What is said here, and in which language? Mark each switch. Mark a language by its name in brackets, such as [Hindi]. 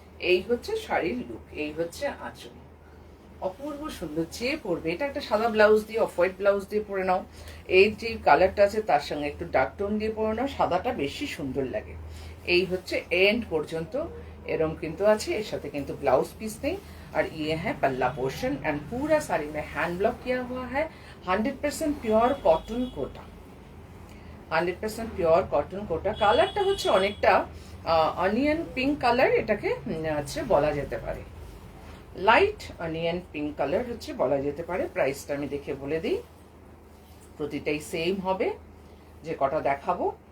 [Bangla] এই হচ্ছে শাড়ির লুক, এই হচ্ছে আঁচল। অপূর্ব সুন্দর, যে পরবে এটা একটা সাদা ব্লাউজ দিয়ে, অফ হোয়াইট ব্লাউজ দিয়ে পরে নাও, এই যে কালারটা আছে তার সঙ্গে একটু ডার্ক টোন দিয়ে পরে নাও, সাদাটা বেশি সুন্দর লাগে। এই হচ্ছে এন্ড পর্যন্ত এরম কিন্তু আছে, এর সাথে কিন্তু ব্লাউজ পিस नहीं। [Hindi] और ये है पल्ला पोर्शन, एंड पूरा साड़ी में हैंड ब्लॉक किया हुआ है, 100% pure cotton Kota. [Bangla] 100% pure cotton কোটা। কালারটা হচ্ছে অনেকটা অনিয়ন পিঙ্ক কালার, এটাকে হচ্ছে বলা যেতে পারে, লাইট অনিয়ন পিঙ্ক কালার হচ্ছে বলা যেতে পারে। প্রাইসটা আমি দেখে বলে দিই, প্রতিটাই সেম হবে যে কটা দেখাবো।